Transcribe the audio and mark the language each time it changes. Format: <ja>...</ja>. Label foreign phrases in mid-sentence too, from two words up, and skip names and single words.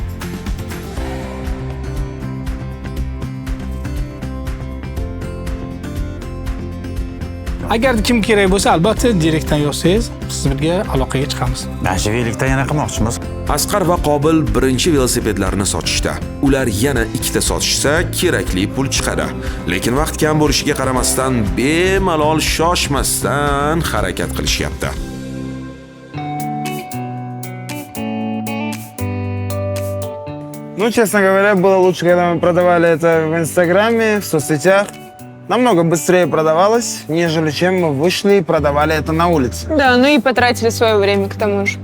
<uz>Agar kim kerak bo'lsa, albatta direktdan yozsangiz, sizga aloqaga chiqamiz. Mana shu velikdan yana qilmoqchimiz. Asqar va Qobil birinchi velosipedlarni sotishda. Ular yana ikkita sotishsa, kerakli pul chiqadi. Lekin vaqt kam bo'lishiga qaramasdan, bemalol shoshmasdan harakat qilishyapti.</uz> <ru>Ну, честно говоря, было лучше, когда мы продавали это в Инстаграме, в соцсетях. Намного быстрее продавалось, нежели чем мы вышли и продавали это на улице. Да, ну и потратили свое время к тому же.</ru>